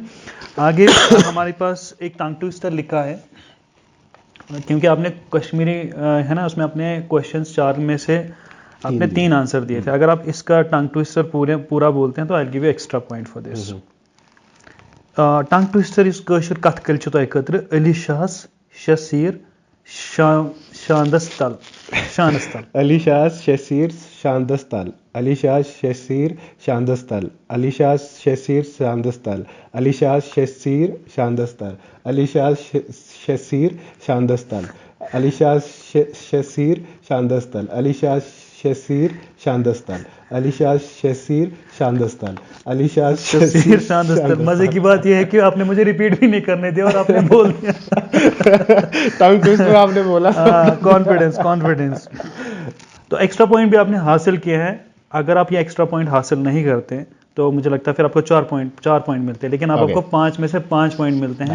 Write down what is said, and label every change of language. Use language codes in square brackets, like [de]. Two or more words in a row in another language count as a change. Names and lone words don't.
[hi] आगे हमारे पास एक [en] tongue twister [hi] लिखा है, क्योंकि आपने कश्मीरी है ना, उसमें अपने क्वेश्चंस 4 में से आपने 3 आंसर दिए थे। अगर आप इसका [en] tongue twister [hi] पूरा बोलते हैं तो [en] I will give you extra point for this. tongue twister [ks] इस कशर कथ कल छ तोय खतर अली शाहस शसीर शानदस्तल। अली शाह शसीर शानदस्तल, अली शाह शसीर शानदस्तल, अली शाह शसीर शानदस्तल, अली शाह शसीर शानदस्तल, अली शाह शसीर शानदस्तल, अली शाह शसीर शानदस्तल, अली शाह शसीर शानदस्तल, अली शाह शसीर शानदस्तल, अली शाह शसीर शानदस्तल। [hi] मजे की बात यह है कि आपने मुझे रिपीट भी नहीं करने दिया और आपने बोल दिया। [en] tongue twister [hi] आपने बोला। कॉन्फिडेंस। तो [en] extra point [hi] भी आपने हासिल किया है। अगर आप ये [en] extra point [hi] हासिल नहीं करते तो मुझे लगता है फिर आपको 4 पॉइंट मिलते हैं, लेकिन आपको 5 में से 5 पॉइंट मिलते हैं।